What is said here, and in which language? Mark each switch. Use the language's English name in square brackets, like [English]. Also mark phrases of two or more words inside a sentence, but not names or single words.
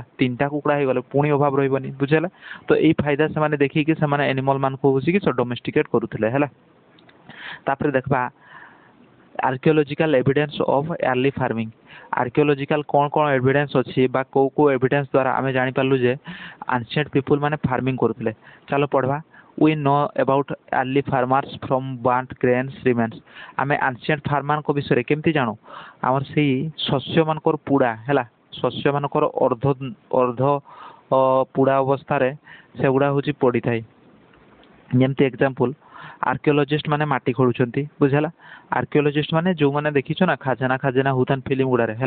[Odia] ତିନିଟା କୁକୁଡ଼ା ହେଇଗଲେ ପୁଣି ଅଭାବ ରହିବନି, ବୁଝିହେଲା। ତ ଏଇ ଫାଇଦା ସେମାନେ ଦେଖିକି ସେମାନେ ଏନିମଲ୍ ମାନଙ୍କୁ ହେଉଛି କି ଡୋମେଷ୍ଟିକେଟ୍ କରୁଥିଲେ, ହେଲା। ତାପରେ ଦେଖିବା [English] archaeological evidence of early farming. [Odia] ଆର୍କିଓଲୋଜିକାଲ କ'ଣ ଏଭିଡେନ୍ସ ଅଛି ବା କେଉଁ ଏଭିଡେନ୍ସ ଦ୍ୱାରା ଆମେ ଜାଣିପାରିଲୁ ଯେ [English] ancient people [Odia] ମାନେ ଫାର୍ମିଂ କରୁଥିଲେ। ଚାଲ ପଢ଼ବା। [English] We know about early farmers from burnt grains remains। [Odia] ଆମେ [English] ancient farmer [Odia] ଙ୍କ ବିଷୟରେ କେମିତି ଜାଣୁ? ଆମର ସେଇ ଶସ୍ୟମାନଙ୍କର ପୁଡ଼ା, ହେଲା। ଶସ୍ୟମାନଙ୍କର ଅର୍ଦ୍ଧ ପୁଡ଼ା ଅବସ୍ଥାରେ ସେଗୁଡ଼ା ହେଉଛି ପଡ଼ିଥାଏ। ଯେମିତି ଏକ୍ଜାମ୍ପଲ୍, ଆର୍କିଓଲୋଜିଷ୍ଟ ମାନେ ମାଟି ଖୋଳୁଛନ୍ତି, ବୁଝିହେଲା। ଆର୍କିଓଲୋଜିଷ୍ଟ ମାନେ ଯେଉଁମାନେ ଦେଖିଛ ନା ଖାଜାନା ହେଉଥାନ୍ତି ଫିଲ୍ମ ଗୁଡ଼ାରେ, ହେଲା।